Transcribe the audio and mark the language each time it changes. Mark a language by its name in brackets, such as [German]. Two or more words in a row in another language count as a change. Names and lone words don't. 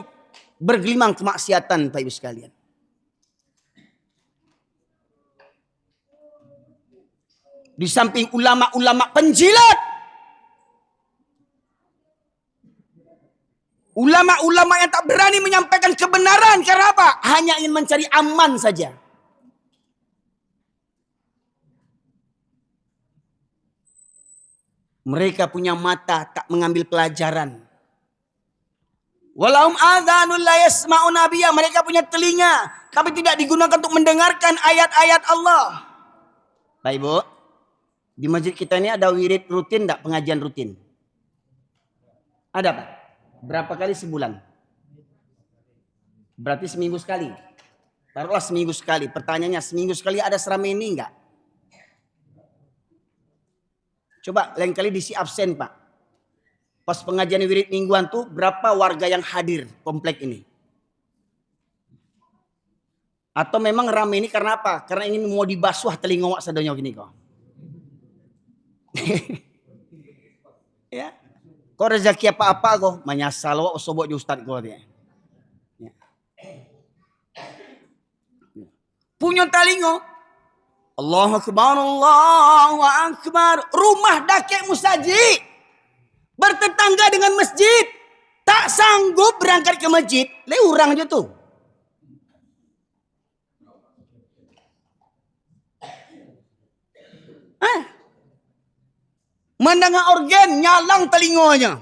[Indonesian] Bergelimang kemaksiatan, Pak Ibu sekalian. Di samping ulama-ulama penjilat, ulama-ulama yang tak berani menyampaikan kebenaran. Karena apa? Hanya ingin mencari aman saja. Mereka punya mata tak mengambil pelajaran. [Arabic] ولهم آذان لا يسمعون بها. [Indonesian] Mereka punya telinga tapi tidak digunakan untuk mendengarkan ayat-ayat Allah. Baik Bu, di masjid kita ini ada wirid rutin enggak, pengajian rutin? Ada Pak? Berapa kali sebulan? Berarti seminggu sekali. Taruhlah seminggu sekali. Pertanyaannya, seminggu sekali ada seramai ini enggak? Coba lain kali diisi absen Pak. Pas pengajian wirid mingguan tuh berapa warga yang hadir komplek ini? Atau memang ramai ini karena apa? Karena ingin mau dibasuh telinga [Minangkabau] wak sadonyo [Indonesian] gini kok. Ya. Kok rezeki apa-apa kok? [Minangkabau] Manyasal wak sobok di ustad kok dia. [Indonesian] Ya. Punya telinga. [Arabic] Allahu Akbar, Allahu Akbar. [Minangkabau] Rumah dakek musaji. [Indonesian] Bertetangga dengan masjid. Tak sanggup berangkat ke masjid. [Minangkabau] Urang aja tuh. [Indonesian] Mendengar organ nyalang telinganya.